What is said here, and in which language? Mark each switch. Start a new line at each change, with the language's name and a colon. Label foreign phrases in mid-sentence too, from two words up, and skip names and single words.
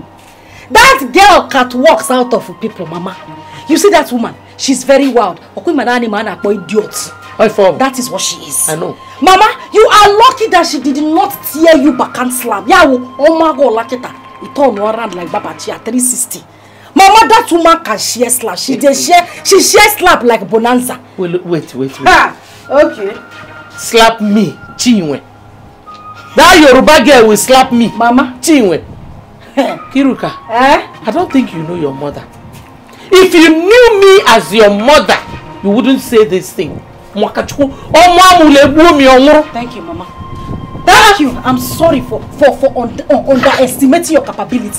English: That girl cat walks out of people, Mama. You see that woman? She's very wild. Idiot. That is what she is. I know. Mama, you are lucky that she did not tear you back and slap. Oh my God, it turned around like Baba Chia 360. Mama, that woman can share slap. She shares slap like Bonanza. Wait. Okay. Slap me, Chinwe. That Yoruba girl will slap me. Mama. Chinwe. Kiruka. I don't think you know your mother. If you knew me as your mother, you wouldn't say this thing. Thank you, Mama. Thank you. I'm sorry for underestimating your capability.